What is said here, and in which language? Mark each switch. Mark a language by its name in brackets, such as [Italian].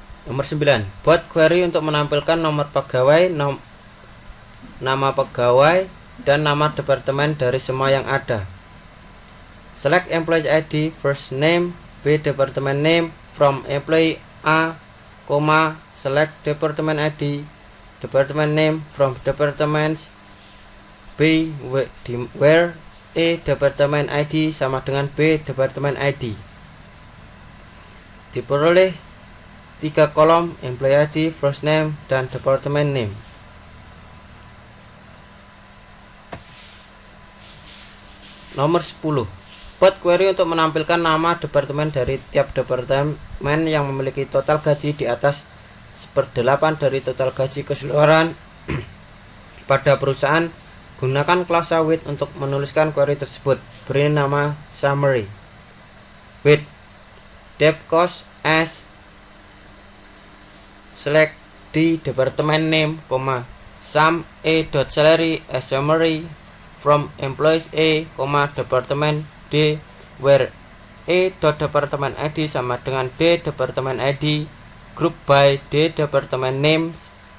[Indonesian] Nomor 9. Buat query untuk menampilkan nomor pegawai, nama pegawai, dan nama departemen dari semua yang ada. [English] Select employee ID, first name, B department name from employee A, select department ID, department name from department B where A department ID [Indonesian] sama dengan [English] B department ID. [Indonesian] Diperoleh 3 kolom employee ID, first name, dan department name. Nomor 10. Buat query untuk menampilkan nama departemen dari tiap departemen yang memiliki total gaji di atas 1/8 dari total gaji keseluruhan pada perusahaan. Gunakan klase with untuk menuliskan query tersebut. Beri nama summary. [English] With dep cost as, select D department name, sum A.salary as summary from employees A, department D where A department ID [Indonesian] sama dengan [English] D department ID, group by D department names,